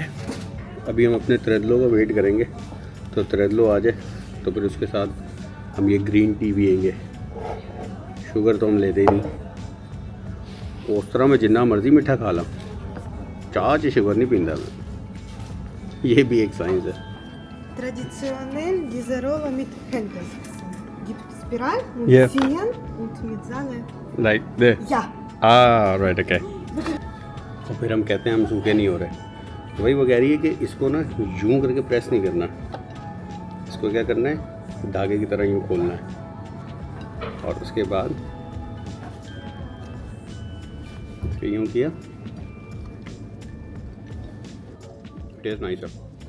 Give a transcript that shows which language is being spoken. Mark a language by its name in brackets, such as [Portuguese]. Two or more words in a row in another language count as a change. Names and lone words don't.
[Hindi] अभी हम अपने त्रेदलो का वेट करेंगे, तो त्रेदलो आ जाए तो फिर उसके साथ हम ये [English] green tea [Hindi] पिएंगे। शुगर तो हम लेते ही नहीं, उस तरह [Punjabi] ਮੈਂ ਜਿੰਨਾ ਮਰਜ਼ੀ ਮਿੱਠਾ ਖਾ ਲਾਂ, ਚਾਹ ਚ ਸ਼ੂਗਰ ਨਹੀਂ ਪੀਂਦਾ ਮੈਂ। [Hindi] ये भी एक साइंस है। [German] Traditionell diese Rolle mit Henkelsen. Gibt Spiral und [English] Yeah. [German] ziehen und mit Sahne. राइट दे Ja. [English] right okay. [Hindi] तो फिर हम कहते हैं हम सूखे नहीं हो रहे, तो वही वो कह रही है कि इसको ना यूं करके प्रेस नहीं करना, इसको क्या करना है, धागे की तरह यूं खोलना है, और उसके बाद इसको यूं किया, [English] taste nice [Hindi] है।